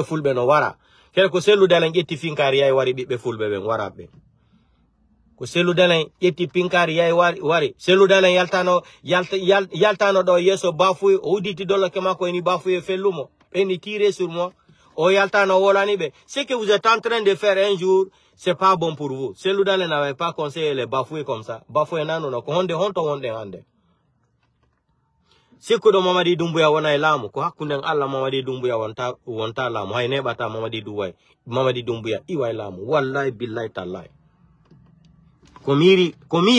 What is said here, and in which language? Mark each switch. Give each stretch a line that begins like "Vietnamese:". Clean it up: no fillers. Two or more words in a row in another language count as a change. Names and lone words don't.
Fula: fulɓe no wara kele ko selludale ƴetti finkari yay wari ɓiɓɓe fulɓe ɓen wara ɓe ko selludalen ƴetti pinkari yay wari selludalen yaltano ɗo yeso bafuye o udditi dolloke makko eni bafuye fellumo ɓeni
French: tiré sur moi
Fula: o yaltano wolani ɓe
French: ce que vous êtes en train de faire un jour c'est pas bon pour vous
Fula: selludalen
French: n'avait pas conseillé les bafouer comme ça
Fula: bafouye nanono ko honde honto wonɗen hande sikkuɗo Mamadi Doumbouya wona e laamu ko hakkunden Allah Mamadi Doumbouya wonta laamu hay neɓata Mamadi Doumbouya iwa e laamu
Arabic: wallahi billahi tallahi
Fula: ko mi